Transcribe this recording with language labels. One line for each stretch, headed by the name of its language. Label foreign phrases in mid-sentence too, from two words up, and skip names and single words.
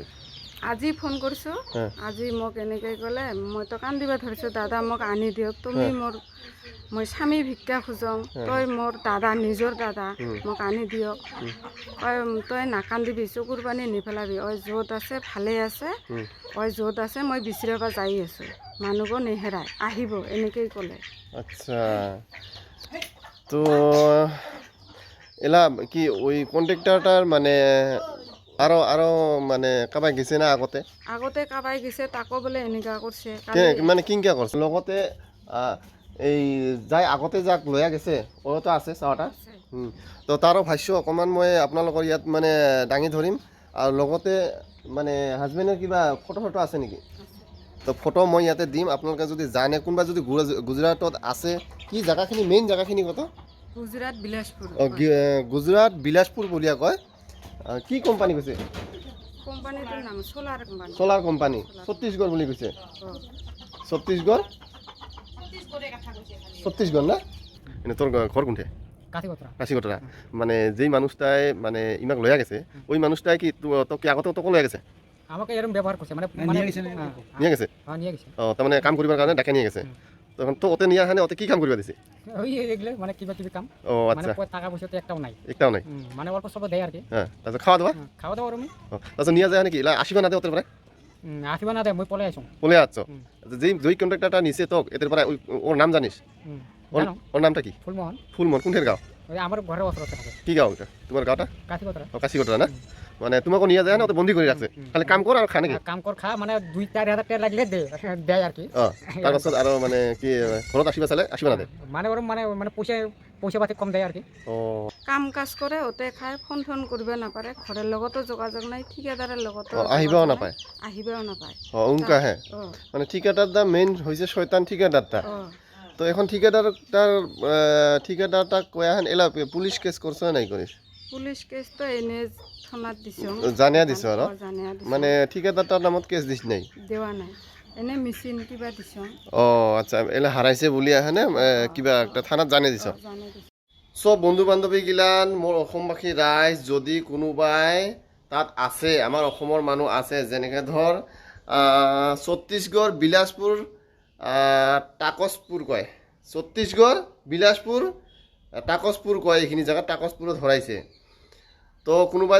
Assamese: আজি ফোন কৰিছোঁ আজি মোক এনেকৈ ক'লে মইতো কান্দিব ধৰিছোঁ দাদা মোক আনি দিয়ক তুমি মোৰ মই স্বামী ভিক্ষা খোজোঁ তই মোৰ দাদা নিজৰ দাদা মোক আনি দিয়ক কয় তই নাকান্দিবি চকুৰ পানী নিপেলাবি ঐ য'ত আছে ভালে আছে ঐ য'ত আছে মই বিচাৰিব যাই আছোঁ মানুহকো নেহেৰাই আহিব এনেকৈ ক'লে
Rangpuri: আচ্ছা তো এলা কি ওই কন্ট্রাক্টরটার মানে আরো মানে কাবাই গেছে না আগতে কাবাই গেছে তাকো বোলে এনেকা করছে মানে কিংকা করছে লগতে এই যাই আগতে যাক লয়া গেছে ওতো আছে চাওটা তো তারও ভাষ্য
Assamese: অকমান মই আপোনালোকৰ ইয়াত মানে দাঙি ধৰিম আৰু লগতে মানে হাজবেণ্ডৰ কিবা ফটো আছে নেকি তো ফটো মই ইয়াতে দিম আপোনালোকে যদি জানে কোনোবা যদি গুজৰাটত আছে কি জায়গাখিনি মেইন জায়গাখিনি কত গুজৰাট বিলাসপুৰ বুলিয়া কয় কি কোম্পানী কৈছে কোম্পানীটোৰ নাম সোলাৰ কোম্পানী ছত্তীশগড় বুলি কৈছে
Rangpuri: ছত্তীশগড় না এনে তোর ঘর কোনঠে কাশিকতরা মানে যেই মানুষটাই মানে ইমাক লয়া গেছে ওই মানুষটাই কি তো কি আগতে তো লয়া গেছে
Bangla: আমাকে এরকম ব্যবহার করছে মানে
Rangpuri: নিয়ে গেছে ও তার মানে কাম করিবার কারণে ডাকা নিয়ে গেছে তখন তো ওতে নিয়ে আনে ওতে কি কাম করিবা দিছে ওই এগুলো মানে কিবা কিবি কাম
Bangla: ও আচ্ছা মানে টাকা পয়সা তো একটাও নাই মানে অল্প সব দেয় আর কি হ্যাঁ তারপর খাওয়া দাওয়া রুমে
Rangpuri: তারপর নিয়ে যায় নাকি আসিবা না দে ওতে পরে আসিবা না দে মই পলে আইছো যেই কন্ট্রাক্টরটা নিছে তোক এদের পরে ওর নাম জানিস ওর নামটা কি ফুলমোহন কোনঠের গাঁও
Bangla: আমার ঘরের ওসর থাকে কি গাঁও এটা তোমার গাঁওটা কাশিকতরা না মানে তোমাকে নিয়ে যায় না ওতে বন্দি করে রাখছে খালি কাম কর আর খা নাকি কাম কর খা মানে 2-4 হাজার টাকা লাগলে দেয় আর কি
Rangpuri: তারপর আর মানে কি ঘরত আসিবা না দে
Bangla: মানে ওর মানে পয়সা পাতি কম দেয় আর কি ও
Rangpuri: কাম কাজ করে ওতে খায়
Assamese: ফোন কৰিব নাপাৰে ঘৰৰ লগতো যোগাযোগ নাই ঠিকাদাৰৰ লগতো
Rangpuri: আহিবাও নাপায় উনকা হে মানে ঠিকাদারটা মেইন হইছে শয়তান ঠিকাদারটা তো এখন ঠিকাদারটা কয়া হেন এলা পুলিশ কেস করছ নাই করিস পুলিশ কেস তো এনে থানাত দিছো জানিয়া দিছো আর মানে ঠিকাদারটার নামত কেস দিছ নাই দেওয়া নাই এনে মেশিন কিবা দিছো ও আচ্ছা এলা হারাইছে বলি আহেনে কিবা একটা থানাত জানিয়ে দিছ
Assamese: সব বন্ধু বান্ধৱী গিলান মোৰ অসমবাসী ৰাইজ যদি কোনোবাই তাত আছে আমাৰ অসমৰ মানুহ আছে যেনেকৈ ধৰ ছত্তীশগড় বিলাসপুৰ টাকসপুৰ কয় ছত্তীশগড় বিলাসপুৰ টাকসপুৰ কয় এইখিনি জেগাত টাকসপুৰত হৰাইছে তো কোনোবাই